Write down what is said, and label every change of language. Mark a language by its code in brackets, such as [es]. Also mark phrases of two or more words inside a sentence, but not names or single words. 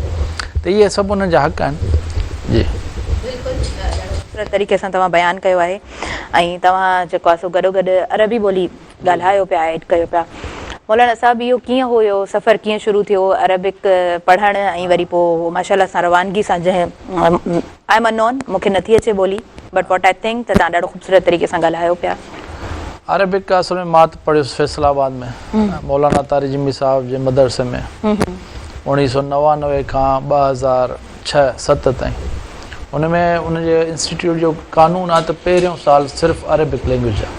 [sd] त इहे सभु उन्हनि जा हक़ आहिनि। जी तरीक़े सां तव्हां बयानु कयो आहे ऐं तव्हां जेको आहे सो गॾोगॾु अरबी ॿोली ॻाल्हायो पिया, ऐड कयो पिया। मौलाना साहिबु इहो कीअं हो, इहो सफ़रु कीअं शुरू थियो अरबिक पढ़णु ऐं वरी पोइ माशाअल्लाह सां रवानगी सां जंहिं [en] I am unknown, [sd] मूंखे नथी अचे ॿोली, [en] but what I think [sd] त तव्हां ॾाढो ख़ूबसूरत तरीक़े सां ॻाल्हायो पिया। अरबिक असल में मां त पढ़ियुसि फैसलाबाद में मौलाना तारिजिमी साहिब जे मदरसे में 1999 खां 2006-07 ताईं। उनमें उनजे इंस्टीट्यूट जो कानून आहे त पहिरियों साल सिर्फ़ु [en] Arabic language [sd] आहे।